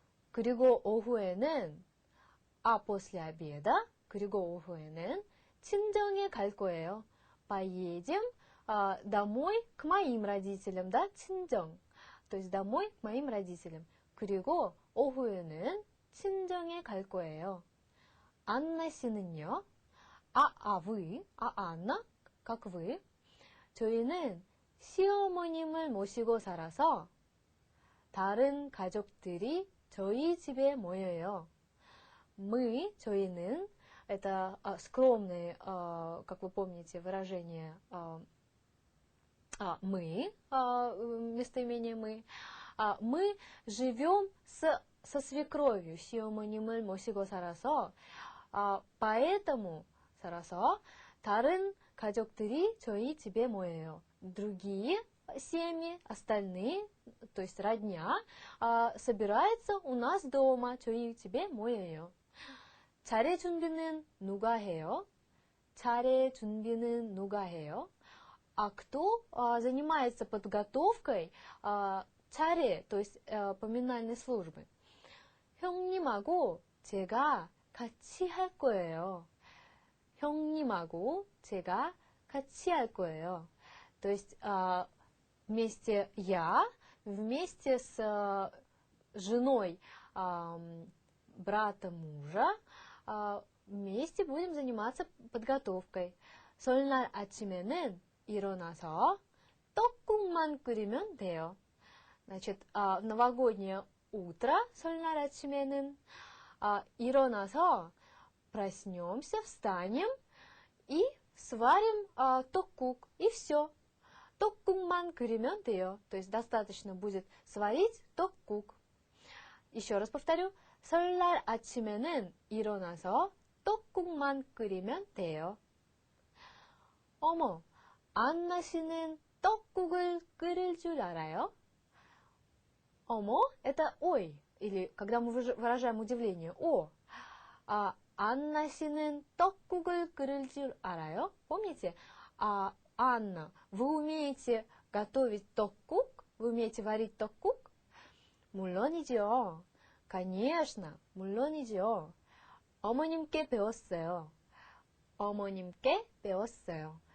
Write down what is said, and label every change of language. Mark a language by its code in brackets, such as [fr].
[ko] 그리고 오후에는, [ru] после обеда, [ko] 그리고 오후에는 친정에 갈 거예요. [ru] поедем домой к моим родителям, да, 친정. То есть домой к моим родителям. [ko] 그리고 오후에는 친정에 갈 거예요. 안나 씨는요? вы, 안나? [ru] как вы? [ko] 저희는 시어머님을 모시고 살아서 다른 가족들이 저희 집에 모여요. [ru] мы, [ko] 저희는, [ru] это скромное, как вы помните, выражение мы, местоимение мы. Мы живем со свекровью, [ko] 시어머님을 모시고 살아서, [ru] поэтому [ko] 살아서 다른 가족들이 저희 집에 모여요. [ru] Другие семьи, остальные, то есть родня, собираются у нас дома, [ko] 저희 집에 모여요. 차례 준비는 누가 해요? 차례 준비는 누가 해요? [ru] Кто занимается подготовкой 차례, то есть поминальной службы? [ko] 형님하고 제가 같이 할 거예요. 형님하고 제가 같이 할 거예요. [ru] То есть вместе я, вместе с женой брата мужа, вместе будем заниматься подготовкой. [ko] 설날 아침에는 일어나서 떡국만 끓이면 돼요. [ru] Значит, в новогоднее утро, [ko] 설날 아침에는, 일어나서 [ru] проснемся, встанем и сварим 떡국, и все. [ko] 떡국만 끓이면 돼요. [ru] То есть достаточно будет сварить 떡국. еще раз повторю. [ko] 설날 아침에는 일어나서 떡국만 끓이면 돼요. 어머, 안나 씨는 떡국을 끓일 줄 알아요? [ru] 어머, это ой, или когда мы выражаем удивление, о. [ko] Анна 씨는 떡국을 끓일 줄 알아요? [ru] Помните? Анна, вы умеете готовить 떡국? Вы умеете варить 떡국? [ko] 물론이죠. [ru] Конечно, [ko] 물론이죠. 어머님께 배웠어요. 어머님께 배웠어요.